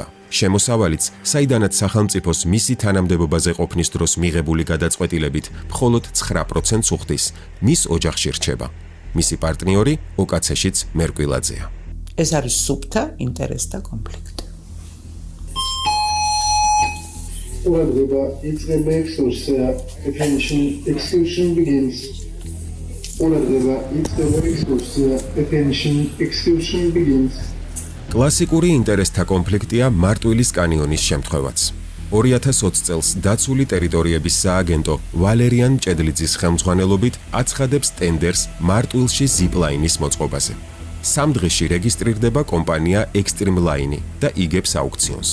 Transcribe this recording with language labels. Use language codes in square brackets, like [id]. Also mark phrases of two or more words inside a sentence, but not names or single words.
[ka] შემოსავალიც, საიდანაც სახელმწიფოს მისი თანამდებობაზე ყოფნის დროს მიღებული გადაწყვეტილებით მხოლოდ 9%-ს უხდის, მის ოჯახში რჩება. მისი პარტნიორი ოკაცეშიც მერკვილაძეა. ეს არის სუფთა ინტერესთა კონფლიქტი. ყურადღება იწყება ექსკურს [en] attention exclusion begins. [ka] ყურადღება იწყება ექსკურს [en] attention exclusion begins. [ka] კლასიკური ინტერესთა კონფლიქტია მარტვილის კანიონის შემთხვევაც. 2020 წელს დაცული ტერიტორიების სააგენტო ვალერიან მჭედლიძის ხელმძღვანელობით აცხადებს ტენდერს მარტვილში ზიპლაინის მოწყობაზე. 3 დღეში რეგისტრირდება კომპანია Extreme Line და იგებს აუქციონს.